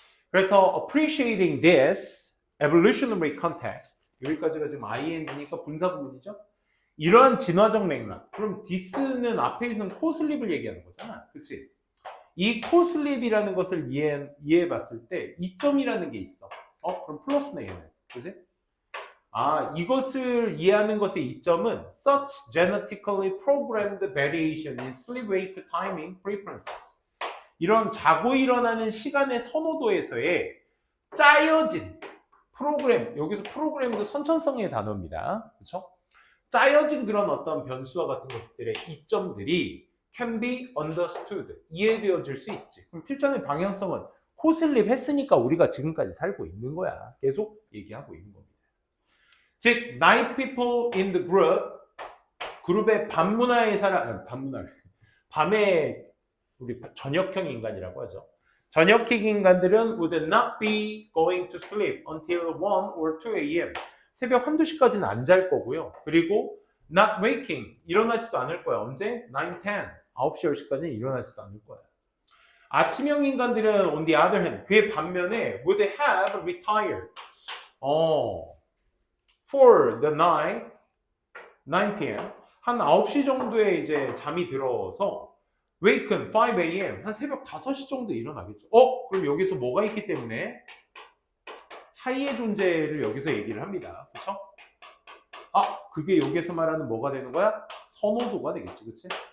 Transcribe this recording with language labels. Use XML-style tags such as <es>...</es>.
<ko>그래서</ko> <en>appreciating this evolutionary context,</en> <ko>여기까지가 지금 ing니까 분사구문이죠. 이러한 진화적 맥락. 그럼 this는 앞에 있는 코슬립을 얘기하는 거잖아. 그치? 이 코슬립이라는 것을 이해해 봤을 때 이점이라는 게 있어. 그럼 플러스네 얘는. 그치? 이것을 이해하는 것의 이점은</ko> <en>such genetically programmed variation in sleep wake timing preferences.</en> <ko>이런 자고 일어나는 시간의 선호도에서의 짜여진 프로그램, 여기서 프로그램도 선천성의 단어입니다. 그렇죠? 짜여진 그런 어떤 변수와 같은 것들의 이점들이</ko> <en>can be understood,</en> <ko>이해되어질 수 있지. 그럼 필전의 방향성은 코슬립 했으니까 우리가 지금까지 살고 있는 거야. 계속 얘기하고 있는 겁니다. 즉,</ko> <en>night people in the group,</en> <ko>그룹의 밤문화의 사람, 밤에 우리 저녁형 인간이라고 하죠. 저녁형 인간들은</ko> <en>would not be going to sleep until 1 or 2 a.m.</en> <ko>새벽 1, 2시까지는 안 잘 거고요. 그리고</ko> <en>not waking,</en> <ko>일어나지도 않을 거야. 언제? 9, 10, 9시, 10시까지는 일어나지도 않을 거야. 아침형 인간들은</ko> <en>on the other hand,</en> <ko>그의 반면에</ko> <en>would have retired for the night, 9 p.m.</en> <ko>한 9시 정도에 이제 잠이 들어서</ko> <en>waken 5 a.m.</en> <ko>한 새벽 5시 정도에 일어나겠죠. 그럼 여기서 뭐가 있기 때문에 차이의 존재를 여기서 얘기를 합니다. 그렇죠? 그게 여기서 말하는 뭐가 되는 거야? 선호도가 되겠지. 그치?</ko>